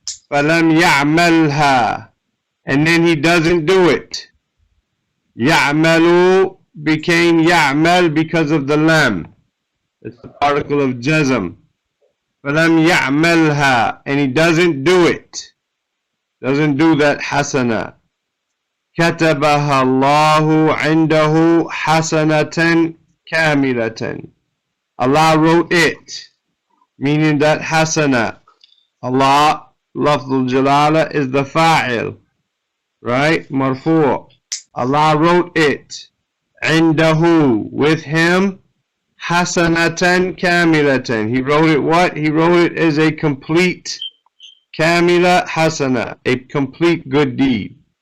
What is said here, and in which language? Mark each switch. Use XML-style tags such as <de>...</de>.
<en>فَلَمْ يَعْمَلْهَا, and then he doesn't do it. يَعْمَلُ became يَعْمَل because of the lam. It's the particle of jazm. فَلَمْ يَعْمَلْهَا, and he doesn't do it. Doesn't do that hasana.</en> <ar>كتبها الله عنده حسنة كاملة.</ar> <en>Allah wrote it, meaning that hasana. Allah, lafzul jalala, is the fa'il, right? Marfu'. Allah wrote it. عنده, with him. حسنة كاملة. He wrote it what? He wrote it as a complete kamila hasana, a complete good deed.</en>